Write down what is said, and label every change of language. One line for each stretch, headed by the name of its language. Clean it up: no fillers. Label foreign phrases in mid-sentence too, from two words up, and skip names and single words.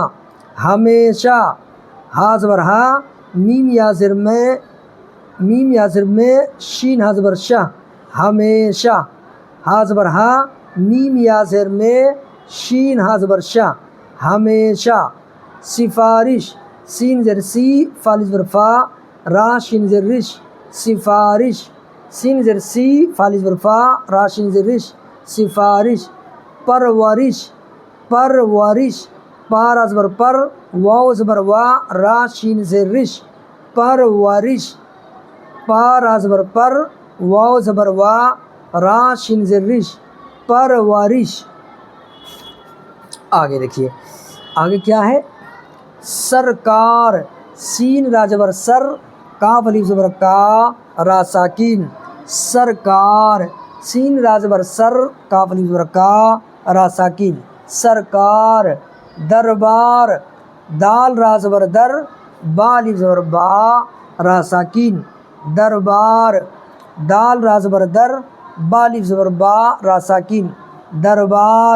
Urdu: ہمیشہ، ہا زبر ہا، میم یا زر میں، شین ہا زبر شہ، ہمیشہ۔ ہا زبر ہا، میم یا زر میں، شین ہا زبر شہ، ہمیشہ۔ سفارش، سین زر سی، فا زبر فا، را شین زر رش، سفارش۔ سین زر سی، فا زبر فا، را شین زر رش، سفارش۔ پرورش، پرورش، پا را زبر پر، واو زبر وا، را شین زر رش، پرورش۔ پا را زبر پر، واو زبر وا، را شین زر رش، پرورش۔ آگے دیکھیے آگے کیا ہے۔ سرکار، سین را زبر سر، کاف الف زبر کا، را ساکین، سرکار۔ سین را زبر سر، کاف الف زبر کا، را ساکین، سرکار۔ دربار، دال را زبر در، با الف زبر با، را ساکین، دربار۔ دال را زبر در، با الف زبر با، را ساکین، دربار۔